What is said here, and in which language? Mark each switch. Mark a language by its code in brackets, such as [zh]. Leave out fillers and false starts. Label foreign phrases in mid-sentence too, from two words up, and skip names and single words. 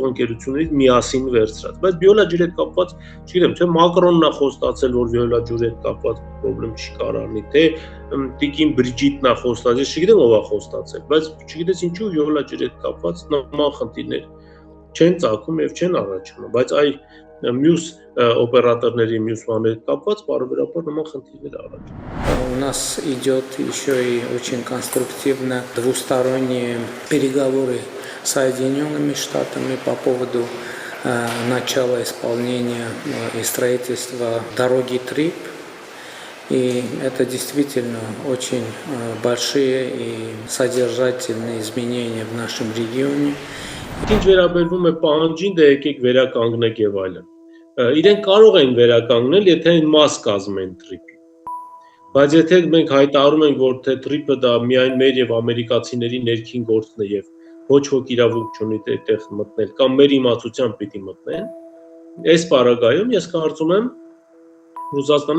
[hy] ընկերություններից միասին վերցրած։ Բայց վիոլա ջրի հետ կապված, չգիտեմ, թե Մակրոնն է խոստացել, որ վիոլա ջրի հետ կապված խնդրեմ չի կարողանի, թե Տիկին Բրիջիտն է խոստացել, ես չգիտեմ ով է խոստացել, բայց չգիտես ինչու վիոլա ջրի հետ կապված նման խնդիրներ չեն ծագում եւ չեն առաջանում, բայց այ մյուս օպերատորների մյուս բաների հետ կապված բարոյական նման խնդիրներ առաջանում։ [ru] У нас идет еще и очень конструктивно двусторонние переговоры с Соединенными Штатами по поводу начала исполнения и строительства дороги ТРИП. И это действительно очень большие и содержательные изменения в нашем регионе. [hy] Ինչ վերաբերվում է պահանջին, դե եկեք վերականգնեք եւ այլն։ Իրենք կարող են վերականգնել, եթե այն մաս կազմեն տրիպի։ Բայց եթե մենք հայտարարում ենք, որ թե տրիպը դա միայն մեր եւ ամերիկացիների ներքին գործն է եւ ոչ ոք իրավունք չունի այդտեղ մտնել կամ մեր իմացությամբ պիտի մտնեն, այս պարագայում ես կարծում եմ Ռուսաստանի